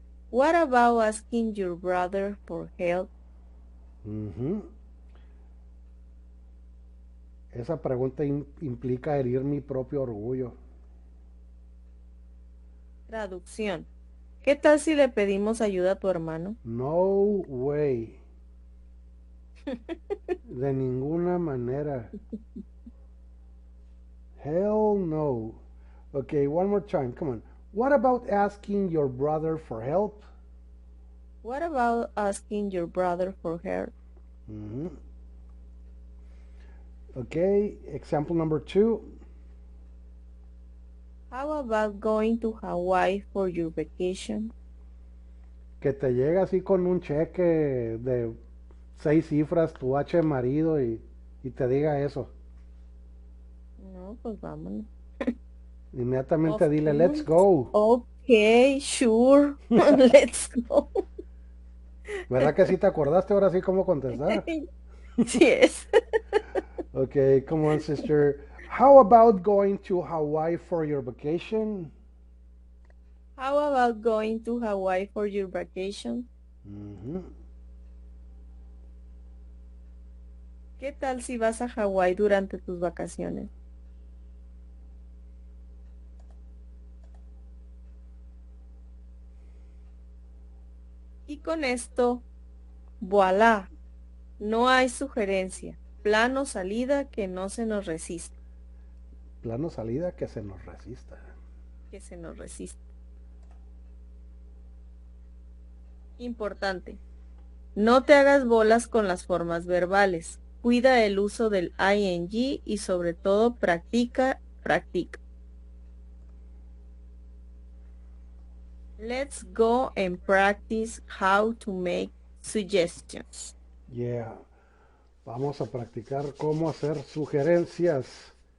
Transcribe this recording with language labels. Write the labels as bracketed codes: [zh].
[en] What about asking your brother for help? Ujú. [es] Esa pregunta implica herir mi propio orgullo. Traducción. ¿Qué tal si le pedimos ayuda a tu hermano? [en] No way. [es] De ninguna manera. [en] Hell no. Okay, one more time. Come on. What about asking your brother for help? What about asking your brother for help? Mhm. Okay, example number 2. How about going to Hawaii for your vacation? [es] Que te llega así con un cheque de 6 cifras tu H marido y te diga eso. No, pues vámonos. Inmediatamente dile, [en] let's go. Okay, sure. Let's go. [es] ¿Verdad que sí te acordaste ahora sí cómo contestar? [en] Yes. Okay, come on, sister. How about going to Hawaii for your vacation? How about going to Hawaii for your vacation? Mhm. [es] ¿Qué tal si vas a Hawaii durante tus vacaciones? Y con esto, voilà, no hay sugerencia, plan o salida que no se nos resista, Plano salida que se nos resista. que se nos resista. Importante, no te hagas bolas con las formas verbales. Cuida el uso del ing y sobre todo practica, practica. [en] Let's go and practice how to make suggestions. Yeah. [es] Vamos a practicar cómo hacer sugerencias.